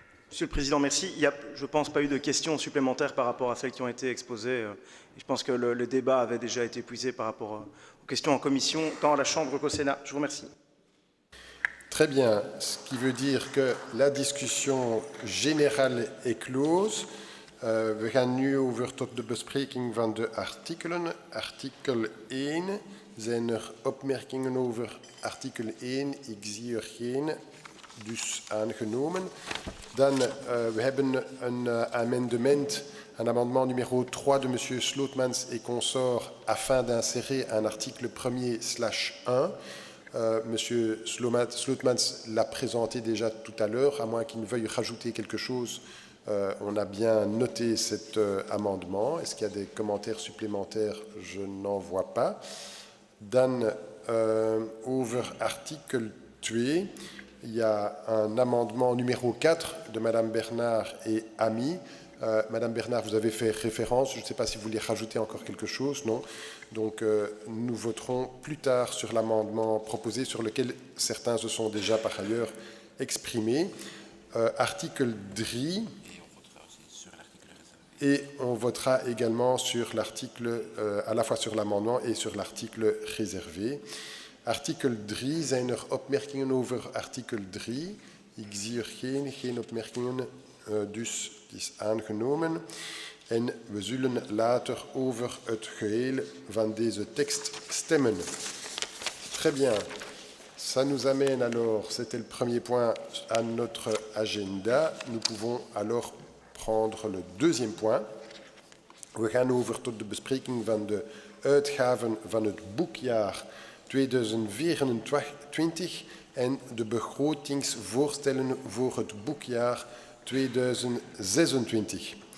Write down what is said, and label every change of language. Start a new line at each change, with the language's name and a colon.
French: Monsieur le Président, merci. Il n'y a, je pense, pas eu de questions supplémentaires par rapport à celles qui ont été exposées. Je pense que le débat avait déjà été épuisé par rapport aux questions en commission, tant à la Chambre qu'au Sénat. Je vous remercie. Très bien, ce qui veut dire que la discussion générale est close.
Dutch: We gaan nu over tot de bespreking van de artikelen. Artikel 1. Zijn er opmerkingen over artikel 1? Ik zie er geen. Dus aangenomen. Dan, we hebben een amendement,
French: un amendement numéro 3 de M. Slootmans et consorts afin d'insérer un article 1er/1. M. Slootmans l'a présenté déjà tout à l'heure, à moins qu'il ne veuille rajouter quelque chose. On a bien noté cet amendement. Est-ce qu'il y a des commentaires supplémentaires? Je n'en vois pas.
Dutch: Dan, over
French: article 2. Il y a un amendement numéro 4 de Madame Bernard et Ami. Madame Bernard, vous avez fait référence. Je ne sais pas si vous voulez rajouter encore quelque chose. Non. Donc, nous voterons plus tard sur l'amendement proposé sur lequel certains se sont déjà par ailleurs exprimés. Article 3. Et on votera également sur l'article, à la fois sur l'amendement et sur l'article réservé.
Dutch: Artikel 3, zijn er opmerkingen over artikel 3? Ik zie er geen opmerkingen, dus het is aangenomen. En we zullen later over het geheel van deze tekst stemmen.
French: Très bien. Ça nous amène alors, c'était le premier point à notre agenda. Nous pouvons alors prendre le deuxième point.
Dutch: We gaan over tot de bespreking van de uitgaven van het boekjaar 2024 en de begrotingsvoorstellen voor het boekjaar 2026.